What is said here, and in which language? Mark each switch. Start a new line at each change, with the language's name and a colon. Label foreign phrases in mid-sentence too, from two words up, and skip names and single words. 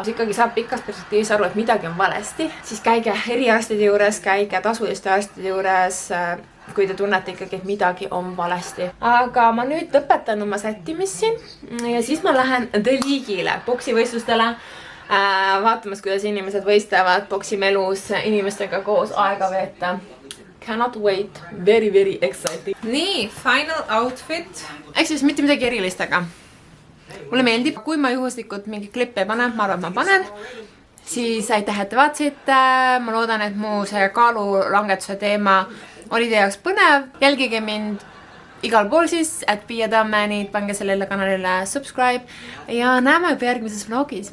Estonian: Ikkagi saab pikas perspektiivis aru, et midagi on valesti. Siis käige eriarstide juures, käige tasuliste arstide juures, kui te tunnete ikkagi, et midagi on valesti. Aga ma nüüd lõpetan oma sättimist siin ja siis ma lähen The League'ile, boksivõistlustele. Vaatamas, kuidas inimesed võistlevad boksimelus inimestega koos aega veeta.
English: Cannot wait, very exciting. Nii, final outfit.
Estonian: Ehk siis mitte midagi erilist, aga mulle meeldib, kui ma juhuslikult mingi klippe ei pane, ma arvan, et ma panen, siis aitäh, et te vaatasite. Ma loodan, et mu see kaalulangetuse teema oli teie jaoks põnev. Jälgige mind igal pool siis, et Piia Tammeni, pange sellele kanalile subscribe ja näeme juba järgmises vlogis.